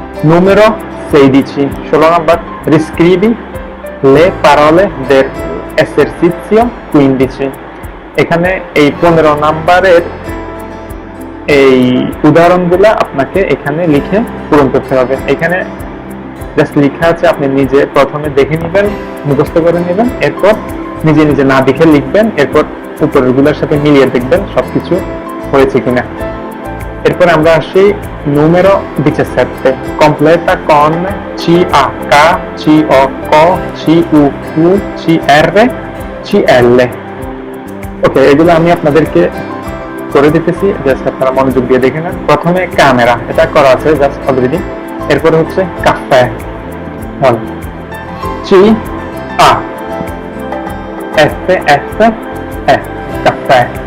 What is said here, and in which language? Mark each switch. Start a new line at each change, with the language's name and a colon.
Italian: numero 16,
Bangla: 16 number,
Italian: riscrivi le parole del esercizio 15।
Bangla: এখানে এই 15 নাম্বারের এই উদাহরণগুলা আপনাকে এখানে লিখে পূরণ করতে হবে। এখানে জাস্ট লেখা আছে, আপনি নিজে প্রথমে দেখে নেবেন, মুখস্থ করে নেবেন, এরপর নিজে নিজে না দেখে লিখবেন, এরপর উপরের গুলোর সাথে মিলিয়ে দেখবেন সবকিছু হয়েছে কিনা। এরপর আমরা আসি
Italian: numero 17, completa con CH, CO, CU, CR, CL।
Bangla: ওকে, এগুলো আমি আপনাদেরকে করে দিতেছি, জাস্ট আপনারা মনোযোগ দিয়ে দেখে নেন। প্রথমে ক্যামেরা, এটা করা আছে জাস্ট অলরেডি। এরপরে হচ্ছে কাফে, চি আ এফ এফ এ কাফে।